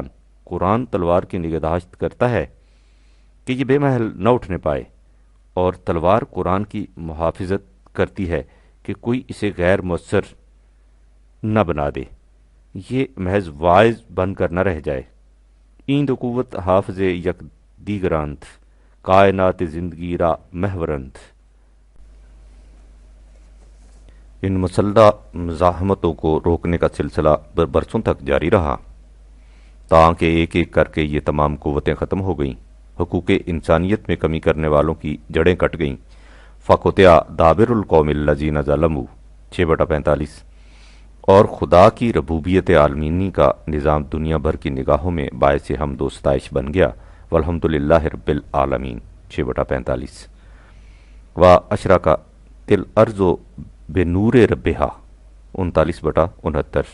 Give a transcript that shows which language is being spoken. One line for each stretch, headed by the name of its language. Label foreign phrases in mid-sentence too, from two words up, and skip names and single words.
Urdu: قرآن تلوار کی نگہداشت کرتا ہے کہ یہ بے محل نہ اٹھنے پائے، اور تلوار قرآن کی محافظت کرتی ہے کہ کوئی اسے غیر مؤثر نہ بنا دے، یہ محض واعظ بن کر نہ رہ جائے۔
Persian: ایند قوت حافظ یک دیگراند، کائنات زندگی را محورند۔
Urdu: ان مسلح مزاحمتوں کو روکنے کا سلسلہ برسوں تک جاری رہا، تاکہ ایک ایک کر کے یہ تمام قوتیں ختم ہو گئیں، حقوق انسانیت میں کمی کرنے والوں کی جڑیں کٹ گئیں۔
Arabic: فقطع دابر القوم الذین ظلموا 6/45۔
Urdu: اور خدا کی ربوبیت عالمینی کا نظام دنیا بھر کی نگاہوں میں باعث حمد و ستائش بن گیا۔
Arabic: والحمدللہ رب العالمین 6/45۔ واشرقت الارض بنور ربہا 39/69۔